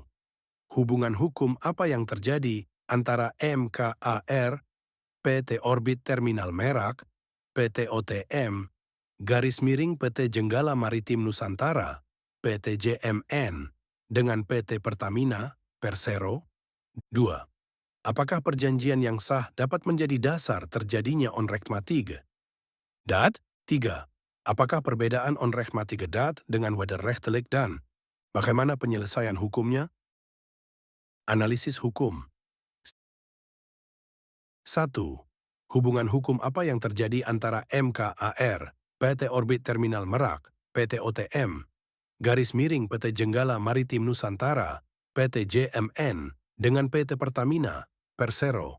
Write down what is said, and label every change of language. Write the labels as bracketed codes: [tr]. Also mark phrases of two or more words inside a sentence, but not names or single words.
[id] Hubungan hukum apa yang terjadi antara MKAR, PT Orbit Terminal Merak, PT OTM, garis miring PT Jenggala Maritim Nusantara, PT JMN, dengan PT Pertamina, Persero? 2. Apakah perjanjian yang sah dapat menjadi dasar terjadinya onrechtmatige? Dat? 3. Apakah perbedaan [nl] onrechtmatige dat [id] dengan wederrechtelijk dan bagaimana penyelesaian hukumnya? Analisis hukum. 1. Hubungan hukum apa yang terjadi antara MKAR, PT Orbit Terminal Merak, PT OTM, garis miring PT Jenggala Maritim Nusantara, PT JMN, dengan PT Pertamina, Persero?